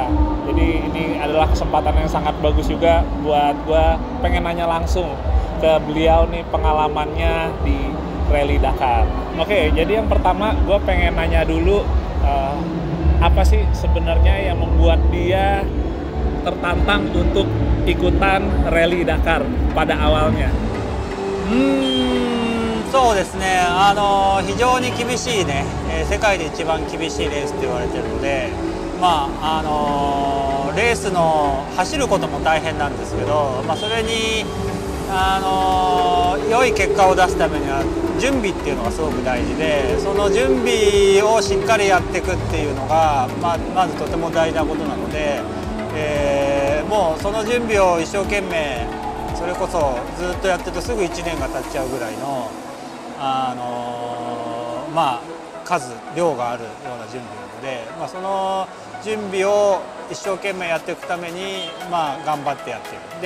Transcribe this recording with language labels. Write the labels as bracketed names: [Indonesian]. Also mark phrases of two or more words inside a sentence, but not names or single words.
[Indonesian] Jadi ini adalah kesempatan yang sangat bagus juga buat gua pengen nanya langsung ke beliau nih pengalamannya di Rally Dakar. Oke, jadi yang pertama gua pengen nanya dulu apa sih sebenarnya yang membuat dia tertantang untuk ikutan Rally Dakar pada awalnya? [Japanese] そうですね、非常に厳しいね、世界で一番厳しいレースと言われているので、レースの走ることも大変なんですけど、それに良い結果を出すためには準備っていうのがすごく大事で、その準備をしっかりやっていくっていうのが、まずとても大事なことなので、もうその準備を一生懸命それこそずっとやってるとすぐ1年が経っちゃうぐらいの量があるような準備なので、その準備を一生懸命やっていくために、頑張ってやっている。